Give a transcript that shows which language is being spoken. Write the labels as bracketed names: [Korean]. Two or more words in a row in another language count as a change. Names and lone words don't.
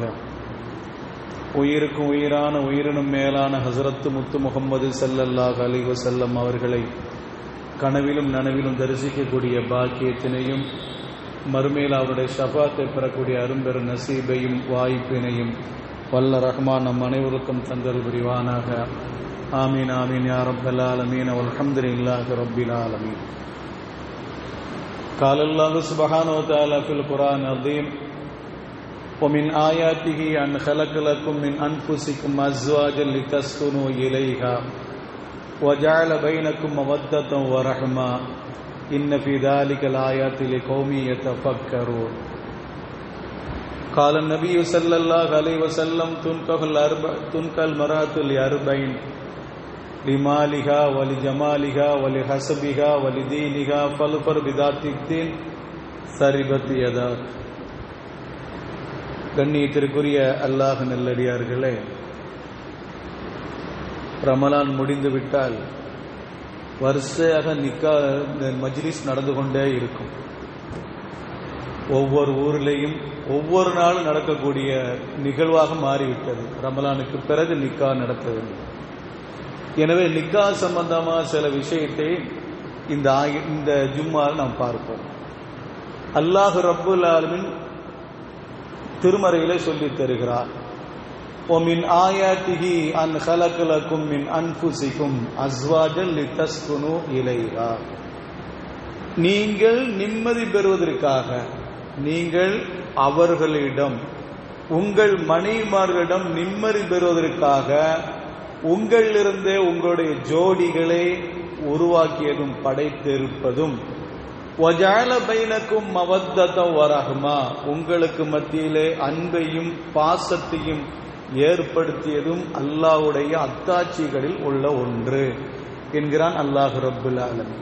[Tamil] உயிருக்கும் உயிரான உயிரினும் மேலான ஹஸரத்து முத்து முஹம்மது [Arabic] صلى الله عليه وسلم [Tamil] அவர்களை கனவிலும் நனவிலும் தரிசிக்கக்கூடிய பாக்கியத்தினையும், மறுமையில் அவருடைய ஷஃபாத்தை பெறக்கூடிய அரும்பெரு நசீபையும் வாய்ப்பினையும் வல்ல ரஹ்மான் நம் அனைவருக்கும் தந்தல் புரிவானாக. [Arabic] آمين آمين يا رب العالمين. والحمد لله رب العالمين. قال الله سبحانه وتعالى في القرآن العظيم ومن آياته أن خلق لكم من أنفسكم أزواجا لتسكنوا إليها وجعل بينكم مودة ورحمة إن في ذلك الآيات لقوم يتفكرون. قال النبي صلى الله عليه وسلم تنكح المرأة لأربعين لمالها ولجمالها ولحسبها ولدينها فاظفر بذات الدين ثربت يداك. [Tamil] கண்ணியத்திற்குரிய அல்லாஹ் நல்லடியார்களே, ரமலான் முடிந்து விட்டால் வரிசையாக மஜ்லிஸ் நடந்து கொண்டே இருக்கும். ஒவ்வொரு ஊரிலேயும் ஒவ்வொரு நாளும் நடக்கக்கூடிய நிகழ்வாக மாறிவிட்டது. ரமலானுக்கு பிறகு நிக்கா நடத்தவில்லை. எனவே நிக்கா சம்பந்தமாக சில விஷயத்தை இந்த ஜும்மாவில் நாம் பார்ப்போம். [Arabic] الله رب العالمين [Tamil] திருமறையிலே சொல்லித் தருகிறார், [Arabic] وَمِنْ آيَاتِهِ أَنْ خَلَقَ لَكُم مِّنْ أَنفُسِكُمْ أَزْوَاجًا لِتَسْكُنُوا إِلَيْهَا. [Tamil] நீங்கள் நிம்மதி பெறுவதற்காக நீங்கள் அவர்களிடம், உங்கள் மனைவிமார்களிடம் நிம்மதி பெறுவதற்காக உங்களிலிருந்தே உங்களுடைய ஜோடிகளை உருவாக்கியதும் படைத்திருப்பதும், [Arabic] وجعل بينكم مودة ورحمة, [Tamil] உங்களுக்கு மத்தியிலே அன்பையும் பாசத்தையும் ஏற்படுத்தியதும் அல்லாஹ்வுடைய அத்தாட்சிகளில் உள்ள ஒன்று என்கிறான் [Arabic] الله رب العالمين.